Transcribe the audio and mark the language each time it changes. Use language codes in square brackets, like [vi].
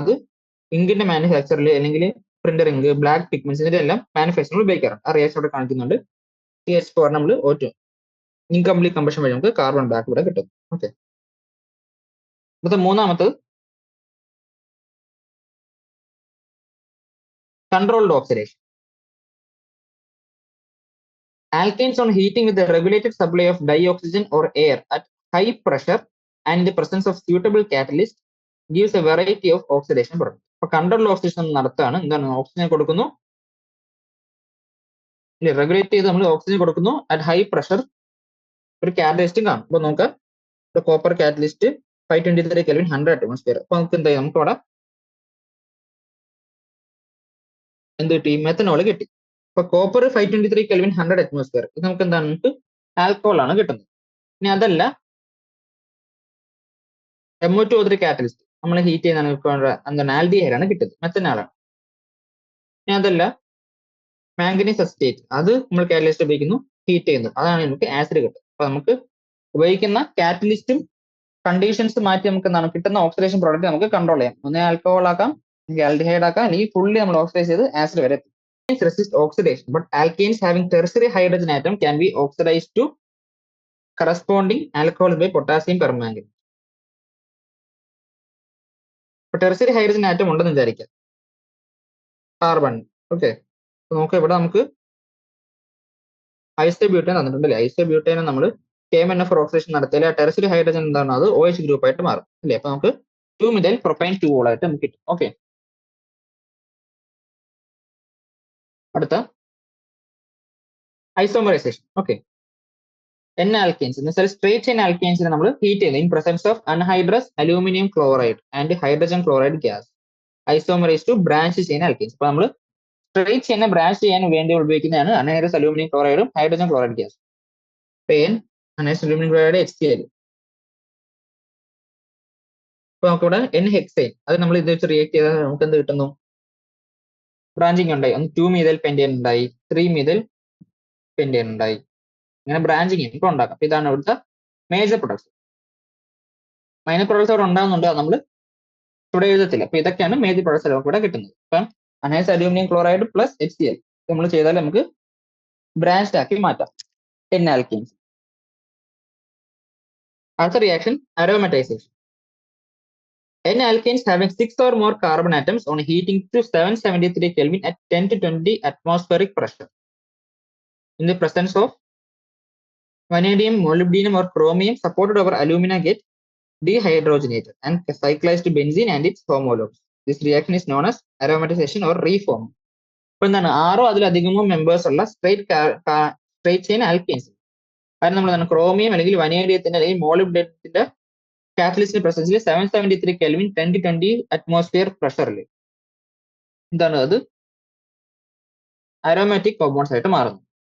[ml] അത് ഇങ്കിന്റെ മാനുഫാക്ചറിൽ അല്ലെങ്കിൽ printer ink, black pigments ഇതിന്റെ എല്ലാം മാനുഫാക്ചറിൽ ഉപയോഗിക്കാറുണ്ട്. ആ റിയാക്ഷൻ ഇവിടെ കാണിക്കുന്നുണ്ട്. CH4 നമ്മൾ O2 ഇൻകംപ്ലീറ്റ് കമ്പഷൻ വഴി നമുക്ക് കാർബൺ ബ്ലാക്ക് ഇവിടെ കിട്ടും. ഓക്കെ, അടുത്ത മൂന്നാമത്തത് controlled oxidation. [en] Alkanes on heating with a regulated supply of dioxygen or air at high pressure and in the presence of suitable catalyst gives a variety of oxidation products. [ml] അപ്പൊ controlled oxidation നടത്താണ്. എന്താണ്? Oxygen കൊടുക്കുന്നു, regulate ചെയ്ത് നമ്മൾ oxygen കൊടുക്കുന്നു at high pressure. ഒരു കാറ്റലിസ്റ്റും കാണും. അപ്പൊ നോക്കാം, കോപ്പർ കാറ്റലിസ്റ്റ് 523 കെൽവിൻ 100 അറ്റ്മോസ്ഫിയർ. അപ്പൊ നമുക്ക് എന്താ, നമുക്ക് അവിടെ എന്ത് കിട്ടി? മെത്തനോൾ കിട്ടി. അപ്പൊ കോപ്പർ 523 കെൽവിൻ 100 അറ്റ്മോസ്ഫിയർ, ഇത് നമുക്ക് എന്താണ്? നമുക്ക് ആൽക്കഹോൾ ആണ് കിട്ടുന്നത്. ഇനി അതല്ല, MO2O3 കാറ്റലിസ്റ്റ് നമ്മൾ ഹീറ്റ് ചെയ്യുന്ന എന്താണ്? ആൽഡിഹൈഡ് ആണ് കിട്ടുന്നത്, മെത്തനാളാണ്. ഇനി അതല്ല, മാംഗനീസ് അസിറ്റേറ്റ്, അത് നമ്മൾ കാറ്റലിസ്റ്റ് ഉപയോഗിക്കുന്നു, ഹീറ്റ് ചെയ്യുന്നു, അതാണ് നമുക്ക് ആസിഡ് കിട്ടുന്നത്. അപ്പൊ നമുക്ക് ഉപയോഗിക്കുന്ന കാറ്റലിസ്റ്റും കണ്ടീഷൻസ് മാറ്റി നമുക്ക് എന്താണ് കിട്ടുന്ന ഓക്സിഡേഷൻ പ്രോഡക്റ്റ് നമുക്ക് കൺട്രോൾ ചെയ്യാം. ഒന്നേ ആൽക്കഹോൾ ആക്കാം, അല്ലെങ്കിൽ ആൽഡിഹൈഡ് ആക്കാം, അല്ലെങ്കിൽ ഫുള്ളി നമ്മൾ ഓക്സിഡൈസ് ചെയ്ത് ആസിഡ് വരെ എത്തും. [en] Resist oxidation, but alkanes having tertiary hydrogen atom can be oxidized to corresponding alcohols by potassium permanganate. [ml] ഇപ്പൊ ടെർസറി ഹൈഡ്രജൻ ആറ്റം ഉണ്ടെന്ന് വിചാരിക്കാം, കാർബൺ. ഓക്കെ, നോക്കാം, ഇവിടെ നമുക്ക് ഐസോബ്യൂട്ടേൻ തന്നിട്ടുണ്ടല്ലേ. ഐസോബ്യൂട്ടേനെ നമ്മൾ KMnO4 ഓക്സിഡേഷൻ നടത്തിയാൽ ആ ടെർസറി ഹൈഡ്രജൻ എന്താണ്? അത് OH ഗ്രൂപ്പ് ആയിട്ട് മാറും അല്ലേ. അപ്പൊ നമുക്ക് 2-methyl propane 2 ആയിട്ട് നമുക്ക് കിട്ടും. ഓക്കെ, അടുത്ത ഐസോമറൈസേഷൻ. ഓക്കെ, N-alkanes എന്ന് വെച്ചാൽ സ്ട്രേറ്റ് ചെയിൻ ആൽക്കെയിൻസിനെ നമ്മൾ ഹീറ്റ് ചെയ്യുന്നത് [en] In presence of anhydrous aluminium chloride and hydrogen chloride gas isomerise to branch chain alkanes. [ml] അപ്പൊ നമ്മൾ സ്ട്രേറ്റ് ചെയിനെ ബ്രാഞ്ച് ചെയ്യാൻ വേണ്ടി ഉപയോഗിക്കുന്നതാണ് anhydrous aluminium ക്ലോറൈഡും hydrogen chloride gas. Anhydrous aluminium chloride HCl. അപ്പൊ നമുക്കിവിടെ N-ഹെക്സൈൻ, അത് നമ്മൾ ഇത് വെച്ച് റിയാക്ട് ചെയ്താൽ നമുക്ക് എന്ത് കിട്ടുന്നു? ബ്രാഞ്ചിങ് ഉണ്ടായി. ഒന്ന് 2-methyl pentane ഉണ്ടായി, 3-methyl pentane ഉണ്ടായി. ഇങ്ങനെ ബ്രാഞ്ചിങ് ഇപ്പൊ ഉണ്ടാക്കാം. അപ്പൊ ഇതാണ് ഇവിടുത്തെ മേജർ പ്രൊഡക്ട്സ്. മൈനർ പ്രൊഡക്ട്സ് അവിടെ ഉണ്ടാകുന്നുണ്ട്, അത് നമ്മൾ ഇവിടെ എഴുതത്തില്ല. അപ്പൊ ഇതൊക്കെയാണ് മേജർ പ്രൊഡക്ട്സ് നമുക്ക് ഇവിടെ കിട്ടുന്നത്. ഇപ്പം anise aluminium chloride plus HCl നമ്മൾ ചെയ്താൽ നമുക്ക് ബ്രാഞ്ച് ആക്കി മാറ്റാം N-alkanes. അടുത്ത reaction അരോമറ്റൈസേഷൻ. [en] N-alkanes having 6 or more carbon atoms on heating to 773 Kelvin at 10 to 20 atmospheric pressure in the presence of vanadium, molybdenum or chromium supported over alumina get dehydrogenated and cyclized to benzene and its homologues. This reaction is known as aromatization or reform. [ml] ഇപ്പൊ എന്താണ്? 6 അതിലധികമോ members ഉള്ള straight chain alkanes, കാരണം നമ്മൾ chromium അല്ലെങ്കിൽ വനേഡിയത്തിന്റെ അല്ലെങ്കിൽ മോളിബ്ഡേനത്തിന്റെ കാറ്റലിസ്റ്റിന്റെ പ്രസൻസിൽ 773 kelvin 10 to 20 atmosphere പ്രഷറിൽ എന്താണ്? അത് അരോമാറ്റിക് കോമ്പൗണ്ട്സ് ആയിട്ട് മാറുന്നു.